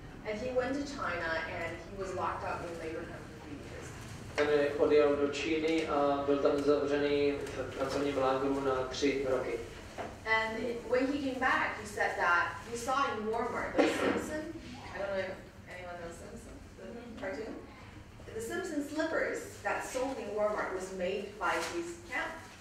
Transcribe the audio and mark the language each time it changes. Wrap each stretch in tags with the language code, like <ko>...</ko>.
<en>And he went to China and he was locked up in labor camp for 3 years.</en> <cs>Ten odjel do Číny a byl tam zavřený v pracovním lágru na 3 roky.</cs> <en>And when he came back, he said that he saw in Walmart the Simpson. I don't know if anyone knows Simpson, the cartoon. The Simpson slippers that sold in Walmart was made by his camp.</en>